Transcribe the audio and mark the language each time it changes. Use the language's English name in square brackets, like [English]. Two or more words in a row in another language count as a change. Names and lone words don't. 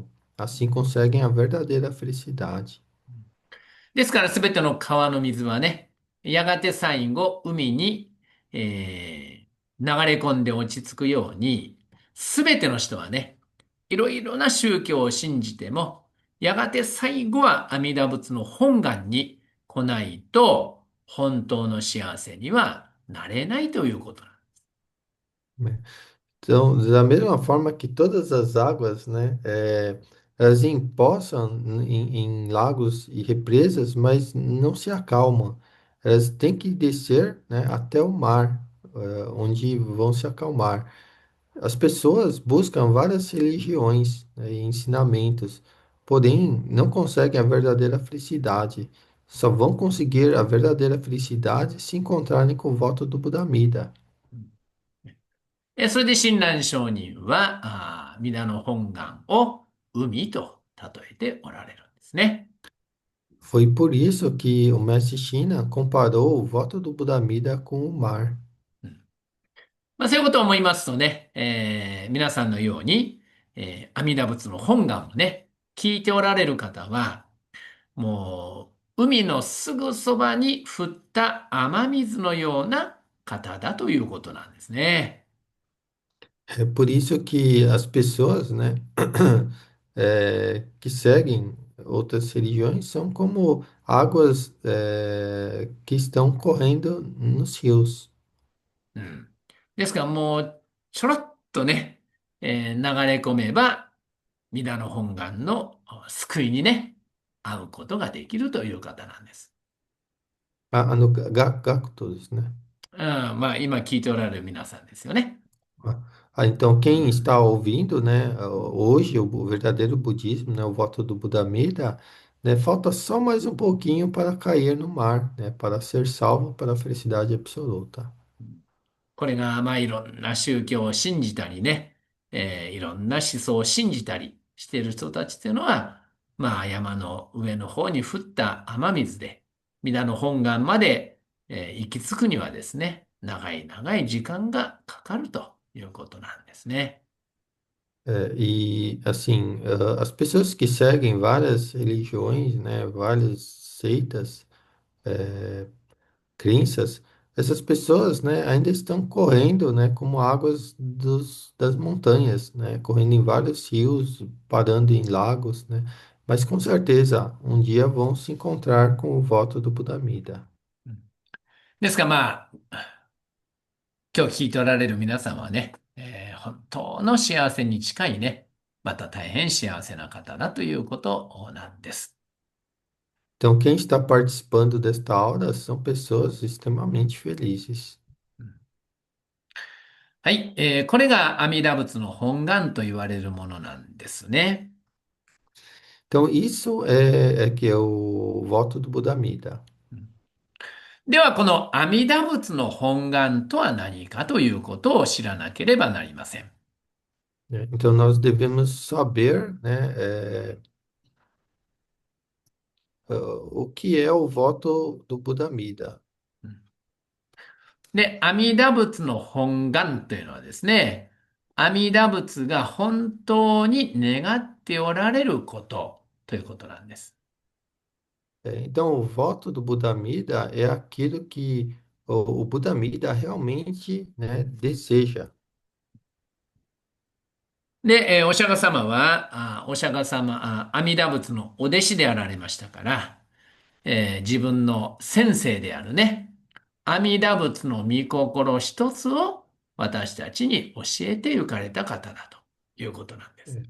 [Portuguese] Assim conseguem a verdadeira felicidade. [Japanese] ですからすべての川の水はね、やがて最後海に、流れ込んで落ち着くように、すべての人はね、いろいろな宗教を信じても、やがて最後は阿弥陀仏の本願に来ないと、本当の幸せにはなれないということなんです。 [Portuguese] Né? Então, da mesma forma que todas as águas, né, elas empoçam em lagos e represas, mas não se acalmam. Elas têm que descer, né, até o mar, onde vão se acalmar. As pessoas buscam várias religiões, né, e ensinamentos, porém não conseguem a verdadeira felicidade. Só vão conseguir a verdadeira felicidade se encontrarem com o voto do Buda Amida. [Japanese] それで親鸞上人は、弥陀の本願を海と例えておられるんですね。 [Portuguese] Foi por isso que o mestre China comparou o voto do Buda Amida com o mar. [Japanese] うん、まあ、そういうことを思いますとね、皆さんのように、阿弥陀仏の本願をね、聞いておられる方は、もう、海のすぐそばに降った雨水のような方だということなんですね。 [Portuguese] É por isso que as pessoas, né, que seguem outras religiões são como águas, que estão correndo nos rios. [Japanese] うん。ですからもう、ちょろっとね、流れ込めば、弥陀の本願の救いにね、会うことができるという方なんです。 No Gakutos, né? うん、まあ、今聞いておられる皆さんですよね。 [Portuguese] Então, う quem está ん。 ouvindo, né, hoje o verdadeiro budismo, né, o voto do Buda Amida, né? Falta só mais um pouquinho para cair no mar, né? Para ser salvo para a felicidade absoluta. [Japanese] これが、まあ、いろんな宗教を信じたりね、いろんな思想を信じたりしている人たちっていうのは、まあ、山の上の方に降った雨水で、皆の本願まで、行き着くにはですね、長い長い時間がかかるということなんですね。 [Portuguese] E assim, as pessoas que seguem várias religiões, né? Várias seitas, crenças, essas pessoas, né, ainda estão correndo, né, como águas das montanhas, né, correndo em vários rios, parando em lagos, né, mas com certeza um dia vão se encontrar com o voto do Buda Amida. [Japanese] ですが、まあ、今日聞いておられる皆さんはね、本当の幸せに近いね、また大変幸せな方だということなんです。 [Portuguese] Então, quem está participando desta aula são pessoas extremamente felizes. [Japanese] はい、これが阿弥陀仏の本願と言われるものなんですね。 [Portuguese] Então, isso é que é o voto do Buda Amida. [Japanese] では、この阿弥陀仏の本願とは何かということを知らなければなりません。 [Portuguese] Né? Então, nós devemos saber, né, o que é o voto do Buda Amida. [Japanese] で、阿弥陀仏の本願というのはですね、阿弥陀仏が本当に願っておられることということなんです。 [Portuguese] Então, o voto do Buda Amida é aquilo que o Buda Amida realmente, né, deseja. [Japanese] で、お釈迦様は、お釈迦様、阿弥陀仏のお弟子であられましたから、自分の先生であるね、阿弥陀仏の御心一つを私たちに教えて行かれた方だということなんです。